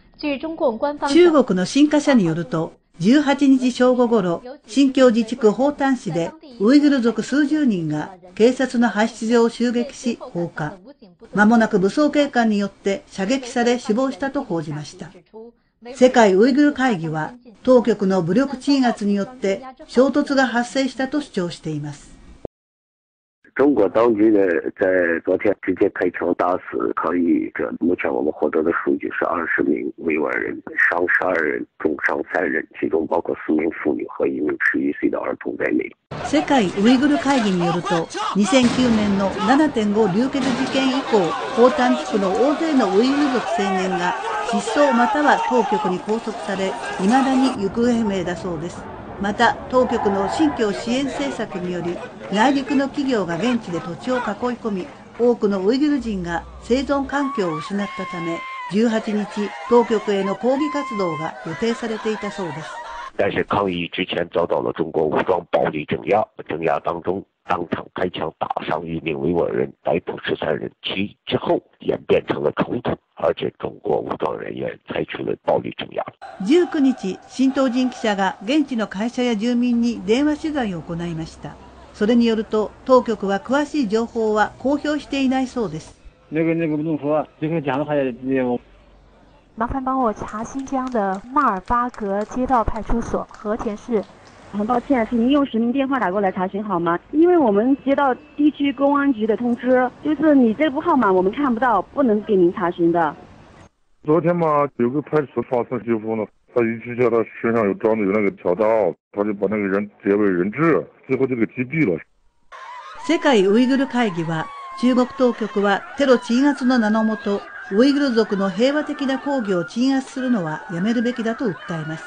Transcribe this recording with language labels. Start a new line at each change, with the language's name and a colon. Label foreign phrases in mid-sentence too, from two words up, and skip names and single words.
Japanese: 中国の新華社によると、18日正午ごろ、新疆自治区宝丹市でウイグル族数十人が警察の派出所を襲撃し放火。間もなく武装警官によって射撃され死亡したと報じました。世界ウイグル会議は当局の武力鎮圧によって衝突が発生したと主張しています。
Chinese: 中国当局呢，在昨天直接开枪打死抗议者。目前我们获得的数据是20名维吾尔人，伤12人，重伤3人，其中包括4名妇女和1名11岁的儿童在内。
Japanese: 世界ウイグル会議によると、2009年の 7.5 流血事件以降、宝丹地区の大勢のウイグル族青年が失踪または当局に拘束され、未だに行方不明だそうです。また、当局の新疆支援政策により、内陸の企業が現地で土地を囲い込み、多くのウイグル人が生存環境を失ったため、18日、当局への抗議活動が予定されていたそうです。
Chinese: 但是抗议之前遭到了中国武装暴力镇压，镇压当中当场开枪打伤1名维吾尔人，逮捕13人，其之後演變成了衝突，而且中国武裝人員採取了暴力鎮壓。
Japanese: 19 日、新東人記者が現地の会社や住民に電話取材を行いました。それによると、当局は詳しい情報は公表していないそうです。
Chinese: 麻烦帮我查新疆的纳尔巴格街道派出所和田市。很抱歉，请您用实名电话打过来查询好吗？因为我们接到地区公安局的通知，就是你这部号码我们看不到，不能给您查询的。昨天嘛，有个派出所发生纠纷了，他一直叫他身上装的有那个条刀，他就把那个人结为人质，最后就给击毙了。
Japanese: 世界ウイグル会議は、中国当局はテロ鎮圧の名のもと、ウイグル族の平和的な抗議を鎮圧するのはやめるべきだと訴えます。